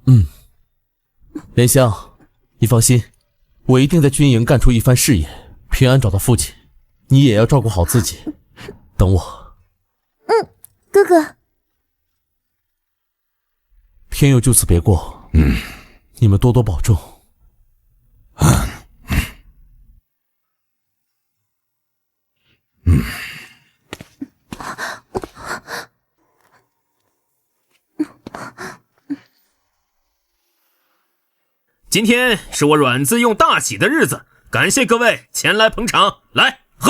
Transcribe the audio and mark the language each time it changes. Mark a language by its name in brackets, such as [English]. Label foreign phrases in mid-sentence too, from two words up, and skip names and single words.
[Chinese] 蓮香，你放心，我一定在軍營幹出一番事業，平安找到父親。你也要照顧好自己，等我。哥哥。天佑就此別過。你們多多保重。今天是我阮字用大喜的日子，感謝各位前來捧場，來喝！